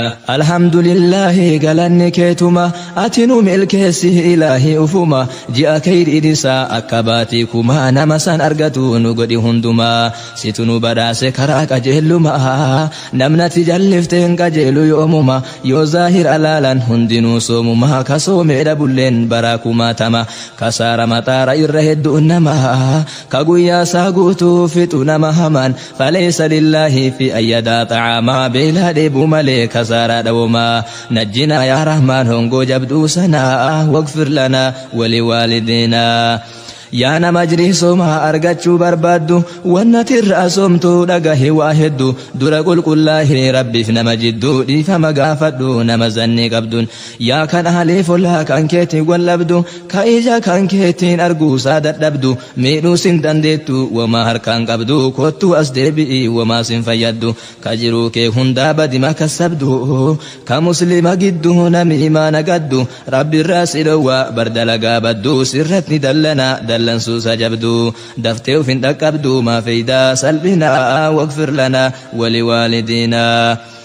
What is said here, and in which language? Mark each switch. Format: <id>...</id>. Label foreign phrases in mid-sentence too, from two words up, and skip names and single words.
<ar>الحمد لله،</ar> <om>galanni keetuma, ati nu milkeessi Ilaahi ufuma, ji'a khayriin isaa akka baatii kuma, nama san argatu nu godhi hunduma, situ nu badhaase karaa qajeeluma, namnati jallifte hin qajeelu yoomuma, yoo zaahir alaalan hundinuu soomuma, ka soomee dhabulleen baraa kumaatama, ka saara maxaara irra hedduun nama, ka guyyaa isaa guutuu fixu nama hamaan,</om> <ar>فليس لله في أن يدع طعاما،</ar> <om>beelaa dheebuu malee kasaaraa dhawoma.</om> <ar>نجنا يا رحمن</ar> <om>hongoo jabduu sanaa،</om> <ar>واغفر لنا ولوالدينا.</ar> <om>Yaa nama ajrii soomaa argachuu barbaaddu, wanna tirra soomtuu dhagahe waa heddu, dura qulqullaahee Rabbiif nama jidduu dhiifama gaafadhu nama zanni qabdun. Yaa kan ahlee follaa kan keetiin wallabdu, ka ija kan keetiin arguusaa dadhabdu, miidhuus hin dandeettu wama harkaan qabdu, kottu as deebi'i wama sin fayyaddu. Ka jiruu kee hundaa badima kasabdu, ka muslima gidduu nami imaana gaddu, Rabbi irraa si dhowwa bardalagaa baddu, sirratti dallana dallansuusa jabdu. Daftee uf hin dhaqqabdu maa fayyidaa salphina,</om> <ar>واغفر لنا ولوالدينا.</ar>